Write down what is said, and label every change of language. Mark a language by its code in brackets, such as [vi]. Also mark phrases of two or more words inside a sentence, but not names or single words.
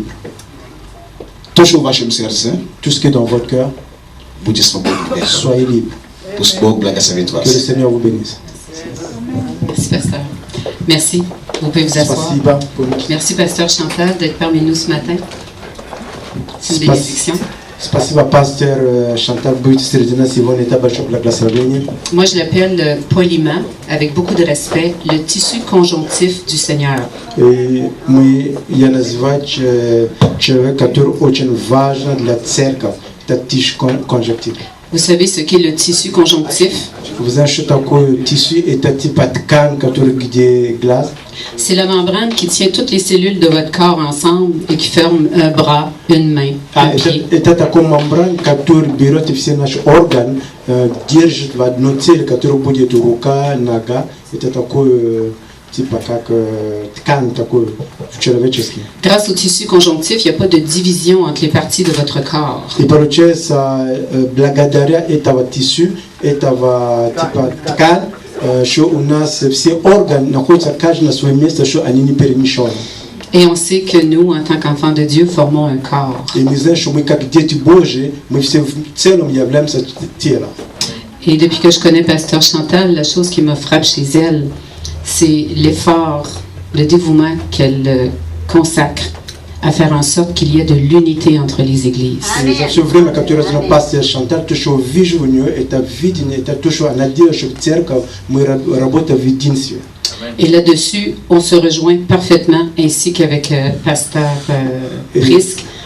[fr] Tout ce qui est dans votre cœur, soyez libre. Que le Seigneur vous bénisse. Merci pasteur. Merci. Vous pouvez vous asseoir. Merci pasteur Chantal d'être parmi nous ce matin. C'est une bénédiction. [ru] Спасибо, пастор Chantal будет среди нас сегодня. Это большое благословение. [fr] Moi, je l'appelle poliment, avec beaucoup de respect, le tissu conjonctif du Seigneur. [ru] Я называю человека, который очень важен для церкви. Это [fr] tissu conjonctif. Vous savez ce qu'est le tissu conjonctif? Vous savez [ru] что такое [fr] tissu? [ru] Это типа ткань, который где глаз. [fr] C'est la membrane qui tient toutes les cellules de votre corps ensemble et qui forme un bras, une main, un pied. [ru] Это такой мембран, который берет все наши органы, держит в одно тело, который будет рука, нога. Это такой типа как ткань такой человеческий. [fr] Grâce au tissu conjonctif, il n'y a pas de division entre les parties de votre corps. [ru] И получается, благодаря этого tissu, этого типа ткань, что у нас все органы находятся каждый на своем месте, что они не перемешаны. [fr] Et on sait que nous, en tant qu'enfants de Dieu, formons un corps. [ru] И мы знаем, что мы как дети Божьи, мы все в целом являемся телом. [fr] Et depuis que je connais Pasteur Chantal, la chose qui me frappe chez elle, c'est l'effort, le dévouement qu'elle consacre à faire en sorte qu'il y ait de l'unité entre les églises. Et là-dessus, on se rejoint parfaitement, ainsi qu'avec Pasteur Prisk.